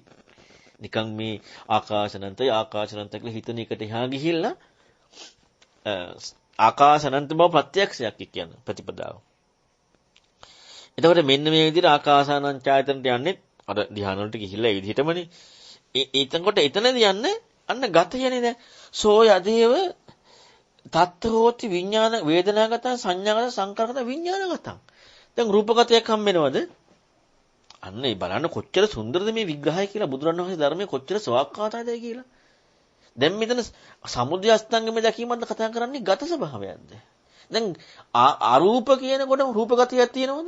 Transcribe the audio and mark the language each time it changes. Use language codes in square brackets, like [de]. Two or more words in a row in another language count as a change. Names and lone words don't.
[si] නිකන් මේ ආකාශනන්තය කියලා හිතන එකට එහා ගිහිල්ලා ආකාශනන්ත බව ප්‍රත්‍යක්ෂයක් කියන ප්‍රතිපදාව. එතකොට මෙන්න මේ විදිහට ආකාසානංචායතනට යන්නේ අර ධ්‍යාන වලට ගිහිල්ලා ඒ විදිහටමනේ. එතකොට එතනදී යන්නේ අන්න ගතයනේ දැන් [pi] සෝ යදේව තත්ත හෝති [si] විඥාන වේදනාගත සංඥාගත සංකාරගත විඥානගත. දැන් රූපගතයක් හම් වෙනවද? අන්න ඒ බලන්න කොච්චර සුන්දරද මේ විග්‍රහය කියලා බුදුරණවහන්සේ ධර්මයේ කොච්චර සවාක්කාතයිද කියලා. දැන් මෙතන සමුදය අස්තංගමේ දැකීමක්ද කතා කරන්නේ ගත ස්වභාවයක්ද? දැන් අරූප කියනකොට රූපගතයක් තියෙනවද?